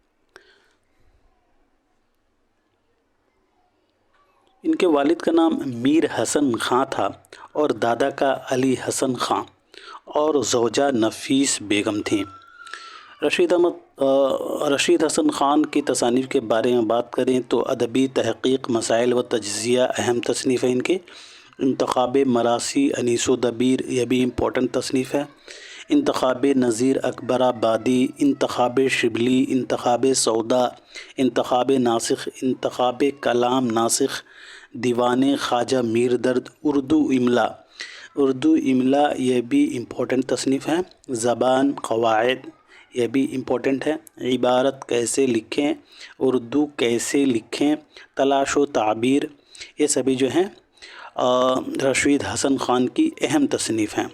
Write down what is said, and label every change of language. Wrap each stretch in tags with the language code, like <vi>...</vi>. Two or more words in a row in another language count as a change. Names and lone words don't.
<ur>ان کے والد کا نام میر حسن خان تھا، اور دادا کا علی حسن خان، اور زوجہ نفیس بیگم تھیں۔ رشید حسن خان کی تصانیف کے بارے میں بات کریں تو ادبی تحقیق مسائل و تجزیہ اہم تصنیف ہے ان کی۔ انتخاب مراثی انیس و دبیر، یہ بھی امپورٹنٹ تصنیف ہے۔ انتخاب نظیر اکبر آبادی، انتخاب شبلی، انتخاب سودا، انتخاب ناسخ، انتخاب کلام ناسخ، دیوان خواجہ میر درد، اردو املا یہ بھی امپورٹنٹ تصنیف ہے۔ زبان قواعد یہ بھی امپورٹنٹ ہے۔ عبارت کیسے لکھیں، اردو کیسے لکھیں، تلاش و تعبیر، یہ سبھی جو ہیں رشید حسن خان کی اہم تصنیف ہیں۔</ur>